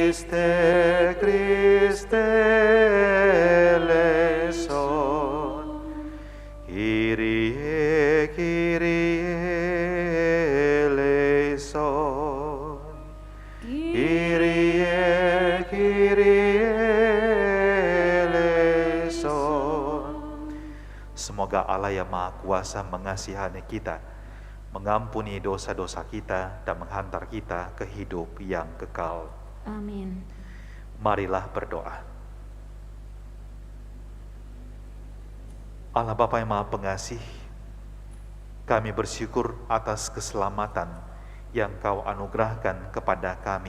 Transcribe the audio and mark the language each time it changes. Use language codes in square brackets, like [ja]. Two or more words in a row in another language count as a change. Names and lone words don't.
[el] Christe eleison. Kyrie, Kyrie eleison. Kyrie, Kyrie eleison. [id] Semoga Allah yang Maha Kuasa mengasihani kita, mengampuni dosa-dosa kita, dan menghantar kita ke hidup yang kekal. Amin. Marilah berdoa. Allah Bapa yang Maha Pengasih, kami bersyukur atas keselamatan yang Kau anugerahkan kepada kami.